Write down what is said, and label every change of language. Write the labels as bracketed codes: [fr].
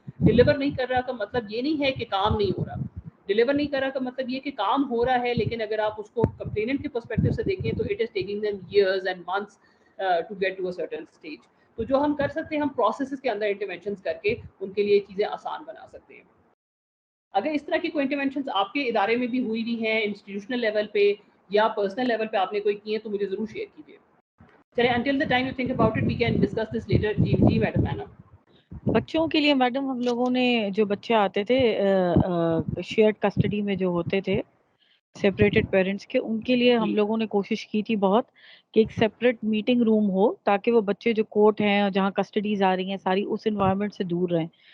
[ur] Deliver نہیں کر رہا کا مطلب یہ نہیں ہے کہ کام نہیں ہو رہا. ڈلیور نہیں کر رہا کا مطلب یہ کہ کام ہو رہا ہے, لیکن اگر آپ اس کو کمپلیننٹ کے پرسپیکٹو سے دیکھیں تو [en] It is taking them years and months to get to a certain stage. [ur] تو جو ہم کر سکتے ہیں, ہم پروسیسز کے اندر انٹرونشنز کر کے ان کے لیے چیزیں آسان بنا سکتے ہیں. اگر اس طرح کی کوئی انٹرونشنز آپ کے ادارے میں بھی ہوئی بھی ہیں, انسٹیٹیوشنل لیول پہ یا پرسنل لیول پہ آپ نے کوئی کی ہیں, تو مجھے ضرور شیئر کیجیے. [en] چلے until the time you think about it we can discuss this later. [ur] جی madam ہے نا. بچوں کے لیے میڈم ہم لوگوں نے, جو بچے آتے تھے شیئرڈ کسٹڈی میں جو ہوتے تھے سیپریٹڈ پیرنٹس کے, ان کے لیے ہم لوگوں نے کوشش کی تھی بہت کہ ایک سیپریٹ میٹنگ روم ہو, تاکہ وہ بچے جو کورٹ ہیں جہاں کسٹڈیز آ رہی ہیں ساری اس انوائرمنٹ سے دور رہیں.